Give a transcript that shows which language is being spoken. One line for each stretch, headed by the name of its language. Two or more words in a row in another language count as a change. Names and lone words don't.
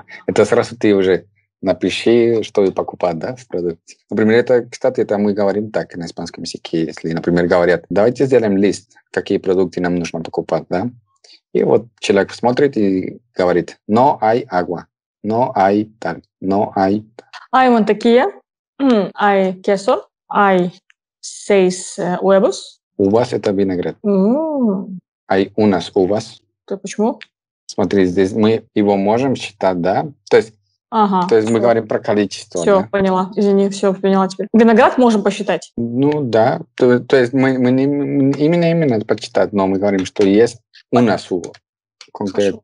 Russian: Это сразу ты уже напиши, что и покупать, да, в продукте. Например, это, кстати, это мы говорим так на испанском языке. Если, например, говорят, давайте сделаем лист, какие продукты нам нужно покупать, да. И вот человек смотрит и говорит,
Spanish: no hay agua, no hay tal, no hay... Hay mantequilla, hay queso, hay 6 huevos.
Russian: У вас это виноград. М,
Spanish: Hay unas uvas.
Russian: То почему? Смотри, здесь мы его можем считать, да. То Ага, есть мы говорим про количество, все, да. поняла. Извини, все, поняла теперь. Виноград можем посчитать. Ну да, то есть мы не именно почитать, но мы говорим, что есть у нас конкретно.